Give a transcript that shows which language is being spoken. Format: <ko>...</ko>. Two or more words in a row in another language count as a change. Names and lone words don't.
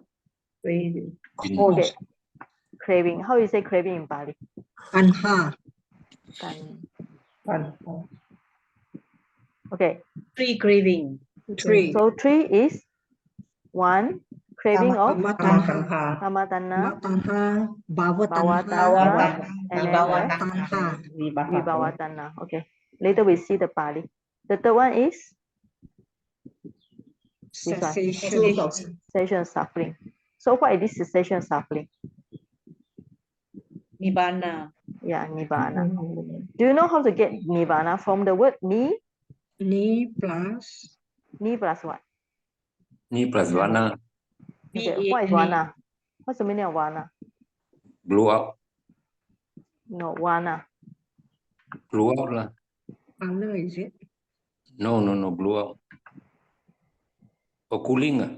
<en>Okay. Craving. How you say craving in Bali? Tanha. Okay. 3 craving. 3. So 3 is 1 craving of Kama Tanha, Bhava Tanha, and then Tanha.</en> <pi>Vibhava Tanha.</pi> <en>Okay. Later we see the Pali. The third one is this one. Cessation of suffering. So what is this cessation of suffering? Nibbana. Yeah, Nibbana. Do you know how to get Nibbana from the word ni? Ni plus. Ni plus what? Ni plus vana. Okay. What is vana? What's the meaning of vana? Blow up. No, vana. Blow out lah. Color, is it? No, blow out. Or cooling.</en>